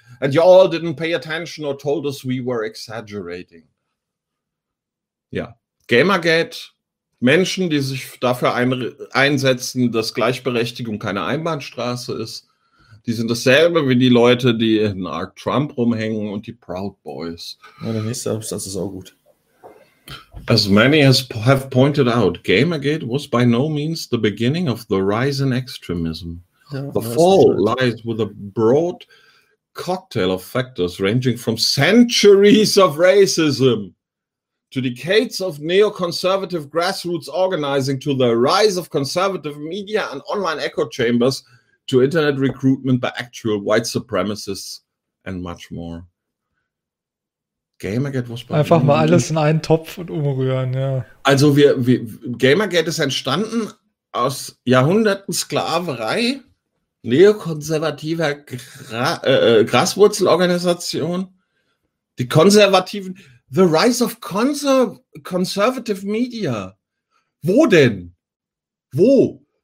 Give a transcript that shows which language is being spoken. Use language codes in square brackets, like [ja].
[en] And you all didn't pay attention or told us we were exaggerating. [de] Ja, Gamergate, Menschen, die sich dafür einsetzen, dass Gleichberechtigung keine Einbahnstraße ist, die sind dasselbe wie die Leute, die in R. Trump rumhängen und die Proud Boys. Ja, der nächste Absatz ist auch gut. [en] As many have pointed out, Gamergate was by no means the beginning of the rise in extremism. [de] Ja, [en] the fall lies with a broad cocktail of factors ranging from centuries of racism to decades of neoconservative grassroots organizing to the rise of conservative media and online echo chambers to internet recruitment by actual white supremacists and much more. Gamergate was [de] bei einfach mal alles in einen Topf und umrühren, ja. Also Gamergate ist entstanden aus Jahrhunderten Sklaverei, neokonservativer Graswurzelorganisation, die Konservativen, [en] the rise of conservative media. [de] Wo denn? Wo?